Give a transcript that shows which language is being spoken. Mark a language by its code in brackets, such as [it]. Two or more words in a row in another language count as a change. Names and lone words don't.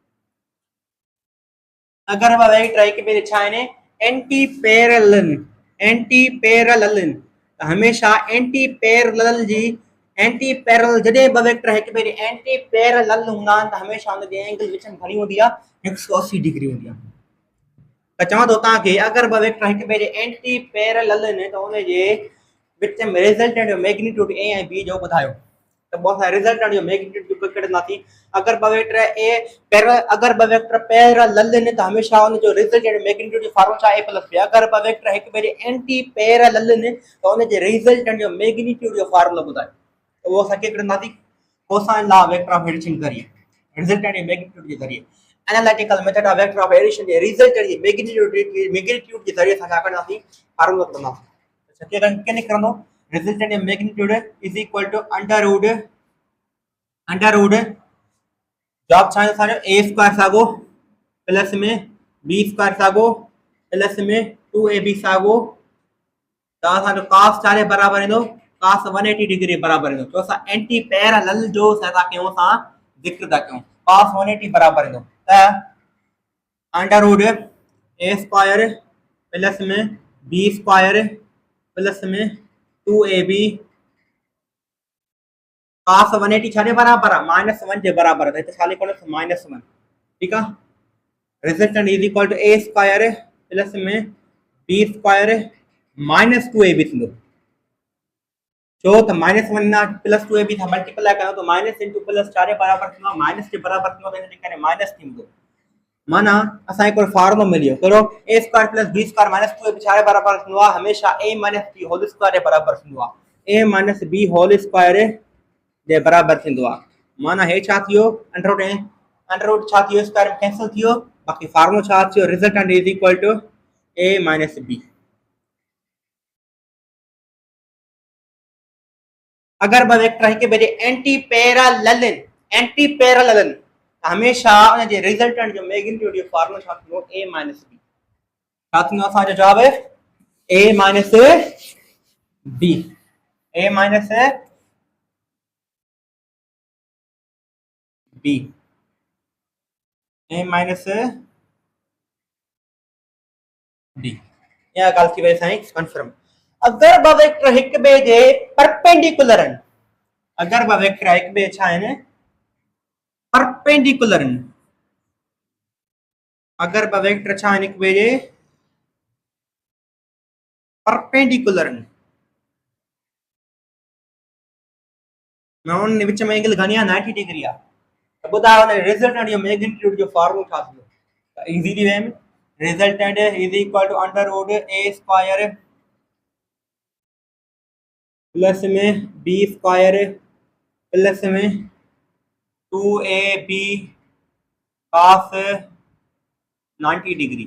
[sd] अगर ब वेक्टर हिक ॿिए जे छा आहिनि [en] anti parallel [sd] आहिनि त हमेशह [en] anti parallel [sd] जॾहिं ब वेक्टर हिक ॿिए जे [en] anti parallel [sd] हूंदा आहिनि त हमेशह उन जी एंगल विच में घणी हूंदी आहे 180 डिग्री हूंदी आहे। त चवां थो तव्हांखे अगर ब वेक्टर हिक ॿिए जे [en] anti parallel [sd] आहिनि त उन जे विच में रिज़ल्टेंट जो मैग्नीट्यूड a ऐं b जो ॿुधायो। त पोइ असां रिज़ल्टेंट जो मैग्नीट्यूड कढंदासीं। अगर ब वेक्टर पैरेलल आहिनि त हमेशह उन जो [en] resultant magnitude [sd] जो फार्मूलो छा [en] a plus b. [sd] अगर ब वेक्टर हिक ॿिए जे [en] anti parallel [sd] आहिनि त उन जे रिज़ल्टेंट जो मैग्नीट्यूड जो फार्मूलो ॿुधायो। त उहो असां कीअं कढंदासीं [en] cosine law vector of addition [hi] के ज़रिए, [sd] रिज़ल्टेंट जे मैग्नीट्यूड [hi] के ज़रिए [en] analytical method of vector of addition [sd] जे रिज़ल्टेंट जे मैग्नीट्यूड [hi] के ज़रिए [sd] असां छा कढंदासीं फार्मूलो कढंदासीं। अच्छा कीअं निकिरंदो रिज़ल्टेंट जो [en] magnitude is equal to under root [sd] जॉब छा है असांजो [en] a square [sd] साॻो प्लस में [en] b square [sd] साॻो प्लस में 2ab साॻो त असांजो cos छा जे बराबर ईंदो cos 180 डिग्री बराबर ईंदो। तो असां [en] anti parallel [sd] जो छा कयूं असां ज़िक्र था कयूं cos 180 बराबर ईंदो त [en] under root a square plus [sd] में [en] b square plus [sd] में 2ab cos 180 छा जे बराबर आहे -1 जे बराबर आहे त छा लिखो -1। ठीक आहे, [en] resultant is equal to a square plus [sd] में [en] b square minus 2ab [sd] थींदो। छो त -1 प्लस 2ab था मल्टीप्लाई कयो तो [en] minus into plus [sd] 4 जे बराबर थींदो, माइनस जे बराबर थींदो त इन करे माइनस थींदो। माना असां को फार्मूलो मिलियो करो [en] a square plus b square minus 2ab [sd] छारे बराबर थींदो आहे हमेशा [en] a minus b whole square [sd] जे बराबर थींदो आहे। [en] a minus b whole square [sd] जे बराबर थींदो आहे। माना हे छा थियो [en] under root [sd] छा थियो स्क्वायर कैंसिल थियो, बाकी फार्मूलो छा थियो [en] resultant is equal to a minus b. [sd] अगर ब वेक्टर हिक ॿिए जे एंटी पैरेलल आहिनि हमेशा उन जे रिजल्टेंट जो मैग्नीट्यूड जो फार्मूलो छा थींदो [en] a minus b. [sd] छा थींदो असांजो जवाब है [en] a minus b. a minus b a minus b [sd] या ॻाल्हि थी वई साईं कंफर्म। अगर ब वेक्टर हिक ॿिए जे परपेंडिकुलर आहिनि, अगर ब वेक्टर हिक ॿिए छा आहिनि परपेंडिकुलर आहिनि, अगर ब वेक्टर छा आहिनि हिक ॿिए जे परपेंडिकुलर आहिनि, मैं उन विच में एंगल घणी आहे 90 डिग्री आहे त ॿुधायो उन रिजल्टेंट जो मैग्नीट्यूड जो फार्मूलो छा थींदो। त इजीली वेम [en] resultant is equal to under root a square plus [sd] में [en] b square plus [sd] में [en] 2ab cos 90 degree.